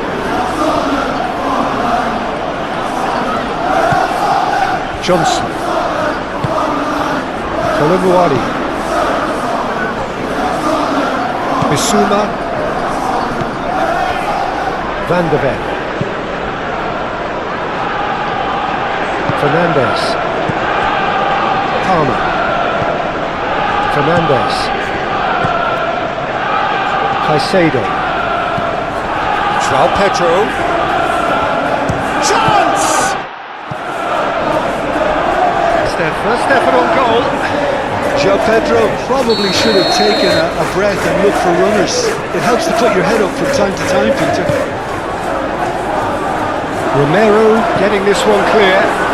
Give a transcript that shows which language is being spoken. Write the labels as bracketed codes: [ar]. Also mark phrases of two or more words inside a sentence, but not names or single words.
[en] Johnson. Tolimuari. Bissouma. Van de Ven. Fernandes. Palmer. Fernandes. Caicedo. João Pedro. Chance! Stefan on goal. João Pedro probably should have taken a breath and looked for runners. It helps to put your head up from time to time, Peter. Romero getting this one clear.